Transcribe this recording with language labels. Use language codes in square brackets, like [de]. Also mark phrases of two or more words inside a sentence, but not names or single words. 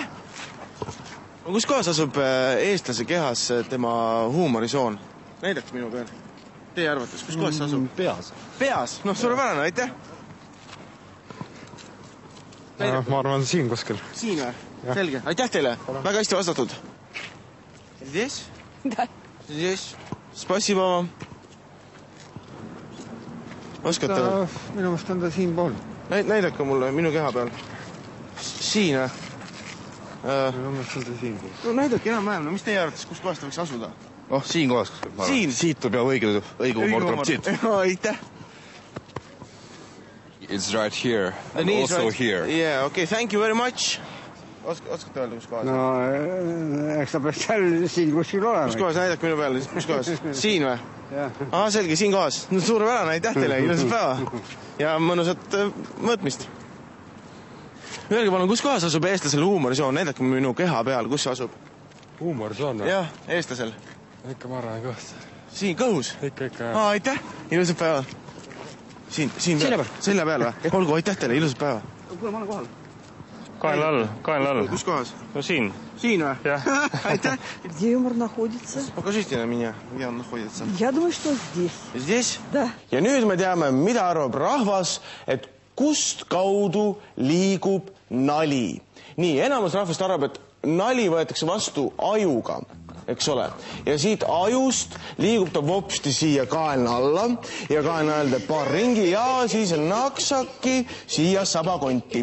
[et] Kus kohas asub eestlase kehas tema huumorisoon? Näidake minu peal. Teie arvates, kus kohas asub? Peas. Peas? Noh, suurepärane, aitäh! Ma arvan siin kuskil. Siin või? Selge, aitäh teile! Väga hästi vastatud. [ru] Здесь? Da. Здесь. Спасибо вам. [et] Oskate või? Minu meelest on ta siin pool. Näidake mulle minu keha peal. Siin või? Minu meelest on ta siin pool. No näidake enam-vähem, no mis teie arvates, kus kohas ta võiks asuda? Oh, siin kohas. Siin? Siit tuleb ja õige huumor tuleb siit. Aitäh! [en] It's right here and also right here. Yeah, okay, thank you very much. [et] Oskate öelda, kus kohas? No, eks ta peaks seal siin kuskil olema. Kus kohas, näidake minu peale, kus kohas? Siin või? Selge, siin kohas. No suurepärane, aitäh teile, ilusat päeva. Ja mõnusat mõõtmist. Öelge palun, kus kohas asub eestlasel huumorisoon? Näidake minu keha peal, kus see asub? Huumorisoon või? Jah, eestlasel. Ikka marran kõht. Siin, kõhus? Ikka. Aitäh, ilusat päeva. Siin peal? Selja peal või? Olgu, aitäh teile, ilusat päeva. Kuule, ma olen kohal. Kael all. Kus kohas? No siin. Siin või? Jah. Aitäh. [ru] Где юмор находится? Покажите на меня, где он находится. Я думаю, что здесь. Здесь? Да. [et] Ja nüüd me teame, mida arvab rahvas, et kust kaudu liigub nali. Nii, enamus rahvast arvab, et nali võetakse vastu ajuga, eks ole. Ja siit ajust liigub ta vopsti siia kaelna alla ja kaelna alla paar ringi ja siis naksaki siia sabakonti.